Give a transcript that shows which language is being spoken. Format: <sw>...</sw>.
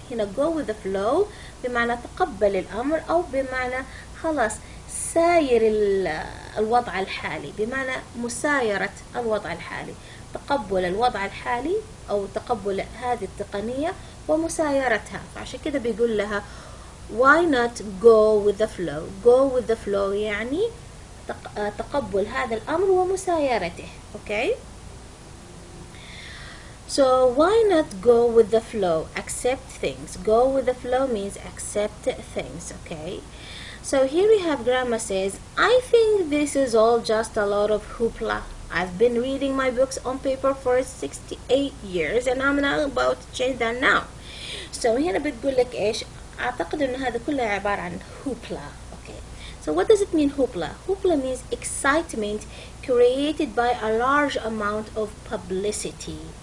<ar>هنا</ar> <en>go with the flow</en> <ar>بمعنى تقبل الأمر، أو بمعنى خلاص ساير الوضع الحالي، بمعنى مسايرة الوضع الحالي، تقبل الوضع الحالي أو تقبل هذه التقنية ومسايرتها. فعشان كده بيقول لها</ar> <en>why not go with the flow. go with the flow</en> <ar>يعني تقبل هذا الأمر ومسايرته.</ar> <en>okay, so why not go with the flow? Accept things. Go with the flow means accept things. okay, so here we have Grandma says, I think this is all just a lot of hoopla. I've been reading my books on paper for 68 years and I'm not about to change that now.</en> <ar>So هنا بتقول لك إيش؟ أعتقد إن هذا كله عبارة عن hoopla.</ar> <en>okay, so what does it mean hoopla? Hoopla means excitement created by a large amount of publicity.</en>